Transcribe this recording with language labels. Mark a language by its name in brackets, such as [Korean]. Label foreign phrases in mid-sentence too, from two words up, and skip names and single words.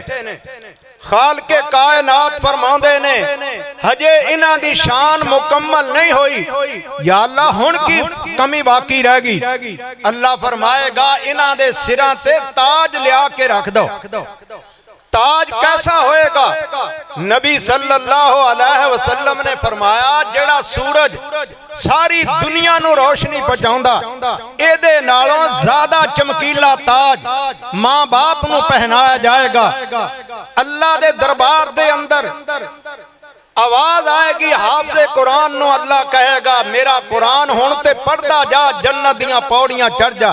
[Punjabi] خالق کائنات فرماؤندے نے ہجے انہاں دی شان مکمل نہیں ہوئی، یا اللہ ہن کی کمی باقی رہ گئی. اللہ فرمائے گا انہاں دے سراں تے تاج لیا کے رکھ دو. تاج کیسا ہووے گا? نبی [Arabic] صلى الله عليه وسلم [Punjabi] نے فرمایا جیہڑا سورج ساری دنیا نوں روشنی پہنچاؤندا ایدے نالوں زیادہ چمکیلا تاج ماں باپ نوں پہنایا جائے گا. اللہ دے دربار دے اندر آواز آئے گی حافظِ قرآن نوں، اللہ کہے گا میرا قرآن ہن تے پڑھدا جا، جنت دیاں پوڑیاں چڑھ جا.